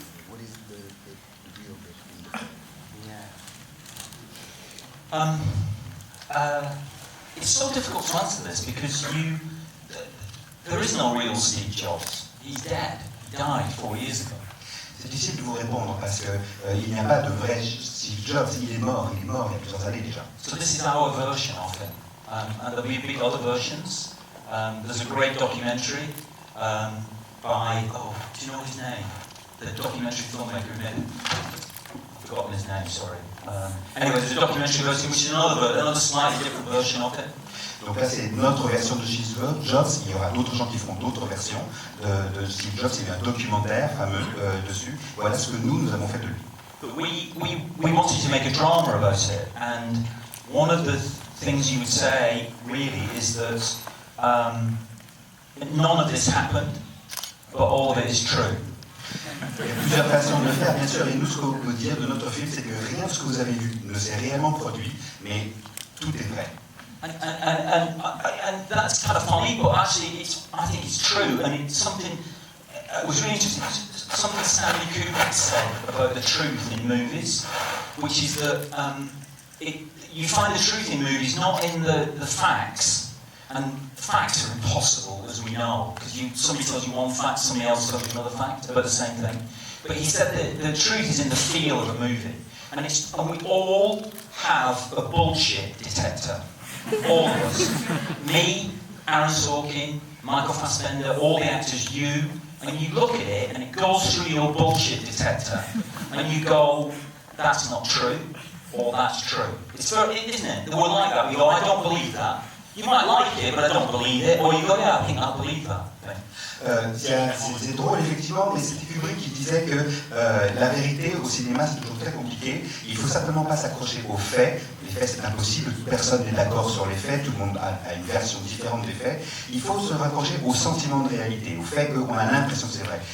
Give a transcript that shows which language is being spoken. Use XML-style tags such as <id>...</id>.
<en>What is the real bit in the film? Yeah. It's so difficult to answer this because there is no real Steve Jobs. He's dead. Died 4 years ago.</en> <fr>C'est difficile de vous répondre parce que il n'y a pas de vrai Steve Jobs. Il est mort il y a plusieurs années déjà.</fr> <en>So this is our version of him, and there'll be other versions. There's a great documentary by do you know his name? The documentary filmmaker who made it. I've forgotten his name. Sorry. Anyway, there's a documentary version which is another slightly different version of it.</en> <fr>Donc là, c'est notre version de Steve Jobs. Il y aura d'autres gens qui feront d'autres versions de Steve Jobs. Il y a un documentaire fameux dessus. Voilà ce que nous avons fait de lui.</fr> <en>But we wanted to make a drama about it, and one of the things you would say really is that none of this happened, but all of it is true.</en> <fr>Il y a plusieurs façons de le faire, bien sûr. Et nous, ce qu'on peut dire de notre film, c'est que rien de ce que vous avez vu ne s'est réellement produit, mais tout est vrai.</fr> <en>And that's kind of funny, but actually I think it's true, and it's something, it was really interesting, something Stanley Kubrick said about the truth in movies, which is that you find the truth in movies not in the facts, and facts are impossible, as we know, because somebody tells you one fact, somebody else tells you another fact about the same thing. But he said that the truth is in the feel of a movie, and we all have a bullshit detector. All of us. Me, Aaron Sorkin, Michael Fassbender, all the actors, you, and you look at it and it goes through your bullshit detector and you go, that's not true, or that's true. It's very, isn't it? We're like that. We go, I don't believe that. You might like it, but I don't believe it. Or you go, yeah, I think I believe that.</en> <fr>C'est drôle effectivement, mais c'était Kubrick qui disait que la vérité au cinéma c'est toujours très compliqué. Il faut simplement pas s'accrocher aux faits. Les faits c'est impossible, personne n'est d'accord sur les faits, tout le monde a une version différente des faits. Il faut se raccrocher au sentiment de réalité, au fait qu'on a l'impression que c'est vrai.</fr>